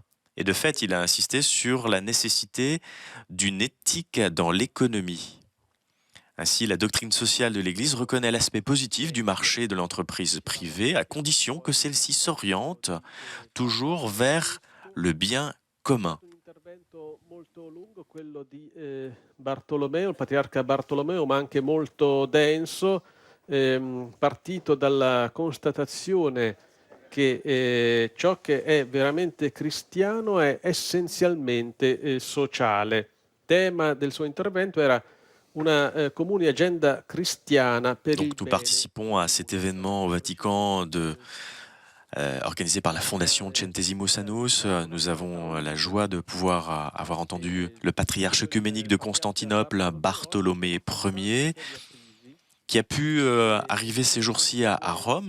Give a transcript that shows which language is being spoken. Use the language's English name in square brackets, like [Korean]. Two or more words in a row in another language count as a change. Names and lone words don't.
[French] Et de fait, il a insisté sur la nécessité d'une éthique dans l'économie. Ainsi, la doctrine sociale de l'Église reconnaît l'aspect positif du marché et de l'entreprise privée, à condition que celle-ci s'oriente toujours vers le bien commun. [Italian] Bartolomeo, il patriarca Bartolomeo, ma anche molto denso, partito dalla constatazione che ciò che è veramente cristiano è essenzialmente sociale. Tema del suo intervento era una comune agenda cristiana per il [French] Donc nous [Italian] bene. [French] participons à cet événement au Vatican organisé par la fondation Centesimus Annus. Nous avons la joie de pouvoir avoir entendu le patriarche œcuménique de Constantinople, Bartholomée Ier, qui a pu arriver ces jours-ci à Rome.